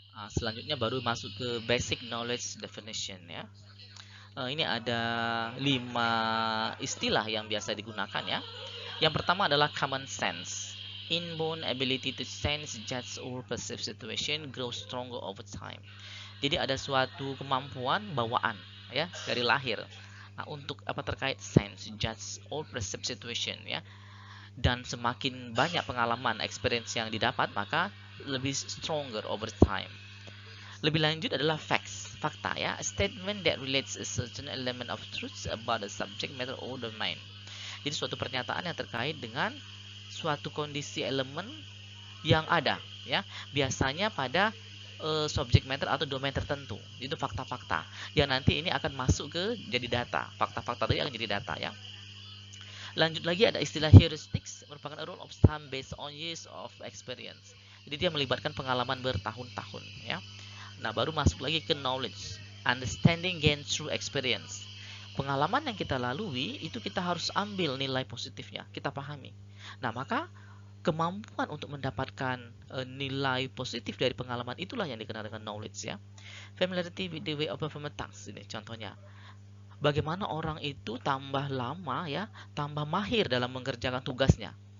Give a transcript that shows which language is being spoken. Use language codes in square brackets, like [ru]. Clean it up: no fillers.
[id] Selanjutnya baru masuk ke [en] basic knowledge definition [id] ya. Ini ada 5 istilah yang biasa digunakan ya. Yang pertama adalah common sense. [en] Inborn ability to sense, judge, or perceive situation grows stronger over time. [id] Jadi ada suatu kemampuan bawaan ya dari lahir. Nah, untuk apa terkait [en] sense, judge, or perceive situation [id] ya. Dan semakin banyak pengalaman, experience yang didapat, maka lebih [en] stronger over time. [id] Lebih lanjut adalah [en] facts, [id] fakta ya, [en] a statement that relates a certain element of truth about a subject matter or domain. [id] Jadi suatu pernyataan yang terkait dengan suatu kondisi elemen yang ada ya, biasanya pada subject matter atau domain tertentu. Itu fakta-fakta yang nanti ini akan masuk ke jadi data. Fakta-fakta tadi akan jadi data ya. Lanjut lagi ada istilah heuristics, merupakan [en] a rule of thumb based on years of experience. [id] Jadi dia melibatkan pengalaman bertahun-tahun ya. Nah, baru masuk lagi ke knowledge, [en] understanding gained through experience. [id] Pengalaman yang kita lalui itu kita harus ambil nilai positifnya, kita pahami. Nah, maka kemampuan untuk mendapatkan nilai positif dari pengalaman itulah yang dikenal dengan knowledge ya. [en] Familiarity with the way of perform a task [id] ini contohnya. Bagaimana orang itu tambah lama ya, tambah mahir dalam mengerjakan tugasnya.